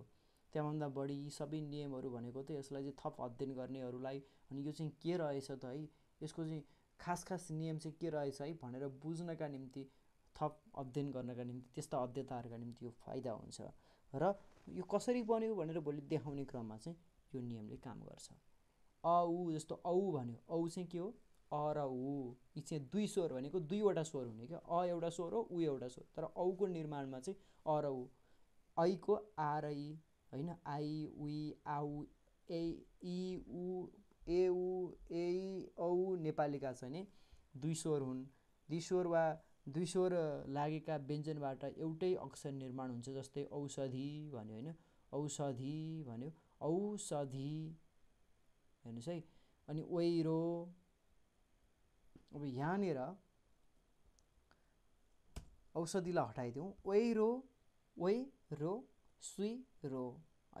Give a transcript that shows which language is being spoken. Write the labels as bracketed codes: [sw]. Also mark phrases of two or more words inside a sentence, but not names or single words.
[ne] त्यहाँभन्दा बढी यी सबै नियमहरू भनेको त यसलाई चाहिँ थप अध्ययन गर्नेहरूलाई, अनि यो चाहिँ के रहेछ त है, यसको चाहिँ खास नियम चाहिँ के रहेछ है भनेर बुझ्नका निम्ति, थप अध्ययन गर्नका निम्ति, त्यस्ता अध्येताहरूका निम्ति यो फाइदा हुन्छ। र यो कसरी बन्यो भनेर भोलि देखाउने क्रममा चाहिँ यो नियमले काम गर्छ। अ, उ, जस्तो औ भन्यो, औ चाहिँ के हो, अ र उ, यी चाहिँ दुई स्वर भनेको दुईवटा स्वर हुने क्या। अ एउटा स्वर हो, उ एउटा स्वर। तर औको निर्माणमा चाहिँ अ र उ। ऐको आ र इ होइन, आई, उई, आउ, ए, इ, उ, ए, उ, ए, औ नेपालीका चाहिँ नि दुई स्वर हुन्। द्विस्वर वा दुई स्वर लागेका व्यञ्जनबाट एउटै अक्षर निर्माण हुन्छ। जस्तै औषधि भन्यो होइन, औषधि भन्यो, औषधि, हेर्नुहोस् है। अनि ओइरो, अब यहाँनिर औषधिलाई हटाइदिउँ, ओइरो ओइरो सुइरो है।